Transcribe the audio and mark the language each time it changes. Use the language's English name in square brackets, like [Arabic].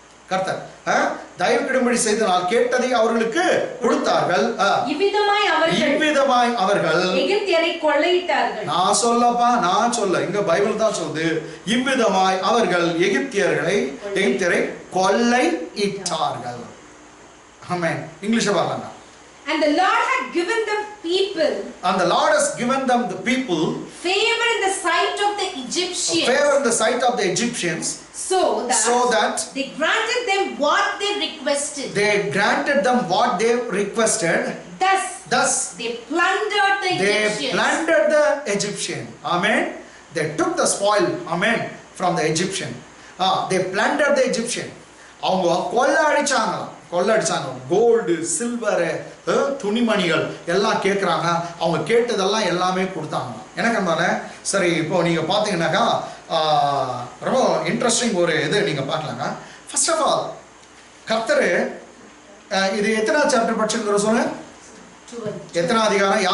[Tamil] கர்த்தர் தயவுக்கிடும்படி செய்தனால் கேட்டதை அவர்களுக்கு கொடுத்தார்கள். இவ்விதமாய் அவர்கள் எகிப்தியரை கொள்ளையிட்டார்கள். நான் சொல்ல இங்க பைபிள் தான் சொல்லுது, இவ்விதமாய் அவர்கள் எகிப்தியரை கொள்ளையிட்டார்கள். ஆமென். இங்கிலீஷ்ல பாருங்க. [English] And the Lord had given them people. And the Lord has given them the people. Favor in the sight of the Egyptians. Favor in the sight of the Egyptians. So that they granted them what they requested. They granted them what they requested. Thus thus they plundered the they Egyptians. plundered the Egyptian. Amen. They took the spoil, amen, from the Egyptian. They plundered the Egyptian. [Tamil] அவங்க கொள்ளடிச்சாங்க. Gold, silver, துணிமணிகள் எல்லாம் கேட்குறாங்க. அவங்க கேட்டதெல்லாம் எல்லாமே கொடுத்தாங்க. எனக்கு என்ன சரி, இப்போ நீங்கள் பார்த்தீங்கன்னாக்கா ரொம்ப இன்ட்ரெஸ்டிங் ஒரு இது நீங்கள் பார்க்கலாங்க. ஃபர்ஸ்ட் ஆஃப் ஆல் கர்த்தர் இது எத்தனாவது சாப்டர் படிச்சுங்கிற சொல்லுங்க, எத்தனாவது அதிகாரம்?